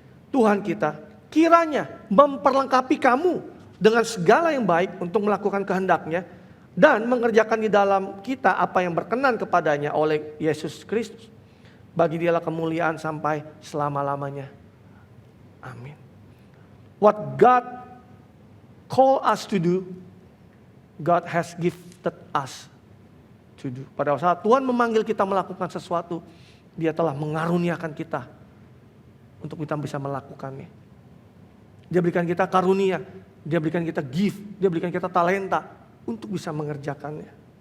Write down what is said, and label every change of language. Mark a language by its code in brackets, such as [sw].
[id] Tuhan kita kiranya memperlengkapi kamu dengan segala yang baik untuk melakukan kehendaknya dan mengerjakan di dalam kita apa yang berkenan kepadanya oleh Yesus Kristus. Bagi Dialah kemuliaan sampai selama-lamanya. Amin. [en] What God call us to do, God has gifted us to do. [id] Pada saat Tuhan memanggil kita melakukan sesuatu, Dia telah mengaruniakan kita untuk kita bisa melakukannya. Dia berikan kita karunia, Dia berikan kita gift, Dia berikan kita talenta untuk bisa mengerjakannya.